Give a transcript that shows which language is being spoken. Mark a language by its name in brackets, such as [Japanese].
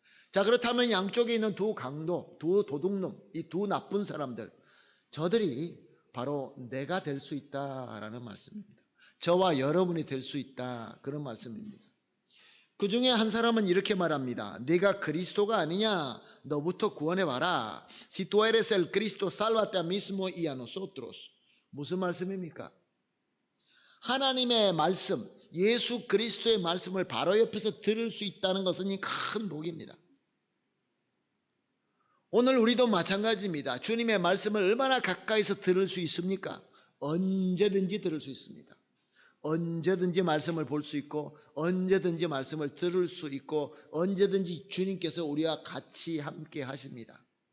[Korean] 자, 그렇다면 양쪽에 있는 두 강도, 두 도둑놈, 이 두 나쁜 사람들, 저들이 바로 내가 될 수 있다라는 말씀입니다. 저와 여러분이 될 수 있다, 그런 말씀입니다. 그 중에 한 사람은 이렇게 말합니다. 네가 그리스도가 아니냐? 너부터 구원해봐라. [Spanish] Si tú eres el Cristo, sálvate a mismo y a nosotros. [Korean] 무슨 말씀입니까? 하나님의 말씀, 예수 그리스도의 말씀을 바로 옆에서 들을 수 있다는 것은 이 큰 복입니다. 오늘 우리도 마찬가지입니다. 주님의 말씀을 얼마나 가까이서 들을 수 있습니까? 언제든지 들을 수 있습니다. 언제든지 말씀을 볼 수 있고, 언제든지 말씀을 들을 수 있고, 언제든지 주님께서 우리와 같이 함께 하십니다.